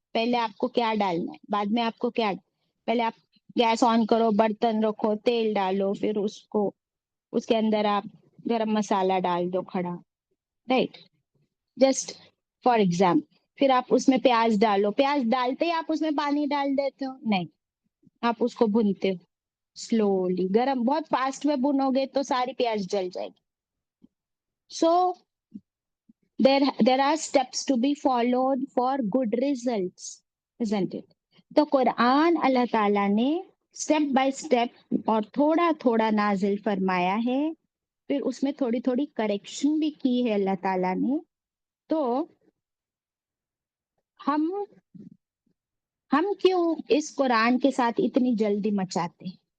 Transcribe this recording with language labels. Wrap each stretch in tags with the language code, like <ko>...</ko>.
<hi>पहले आपको क्या डालना है, बाद में आपको क्या, पहले आप गैस ऑन करो, बर्तन रखो, तेल डालो, फिर उसको उसके अंदर आप गरम मसाला डाल दो खड़ा, राइट,</hi> <en>Just for example.</en> <hi>फिर आप उसमें प्याज डालो, प्याज डालते ही आप उसमें पानी डाल देते हो? नहीं, आप उसको भूनते हो स्लोली। गरम बहुत फास्ट में भुनोगे तो सारी प्याज जल जाएगी।</hi> <en>So there are steps to be followed for good results, isn't it?</en> <hi>तो कुरान अल्लाह ताला ने स्टेप बाय स्टेप और थोड़ा थोड़ा नाजिल फरमाया है, फिर उसमें थोड़ी थोड़ी करेक्शन भी की है अल्लाह ताला ने। तो हम हम क्यों इस कुरान के साथ इतनी जल्दी मचाते हैं?</hi>